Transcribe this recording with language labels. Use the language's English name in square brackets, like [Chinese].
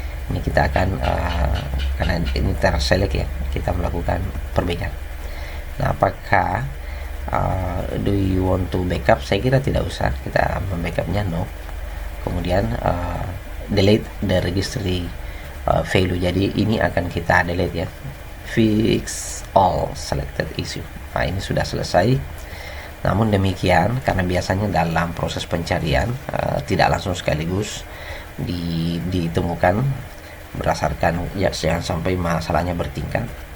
[Indonesian] Ini kita akan karena ini terselect ya, kita melakukan perbaikan. Nah, apakah [English] do you want to backup? [Indonesian] Saya kira tidak usah, kita membackupnya no. Kemudian [English] delete the registry value. [Indonesian] Jadi ini akan kita delete ya. [English] Fix all selected issue. [Indonesian] Nah, ini sudah selesai. Namun demikian, karena biasanya dalam proses pencarian tidak langsung sekaligus ditemukan berdasarkan ya, jangan sampai masalahnya bertingkat.